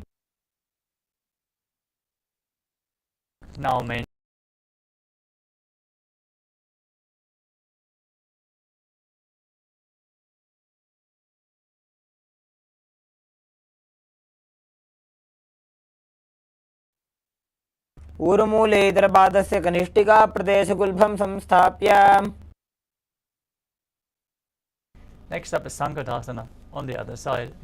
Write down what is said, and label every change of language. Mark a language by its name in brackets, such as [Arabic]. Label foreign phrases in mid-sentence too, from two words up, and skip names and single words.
[English] Now main [Sanskrit] ऊर्मूले इतरपादस्य कनिष्ठिका प्रदेशगुल्भं संस्थाप्य. [English] Next up is Sankatasana on the other side.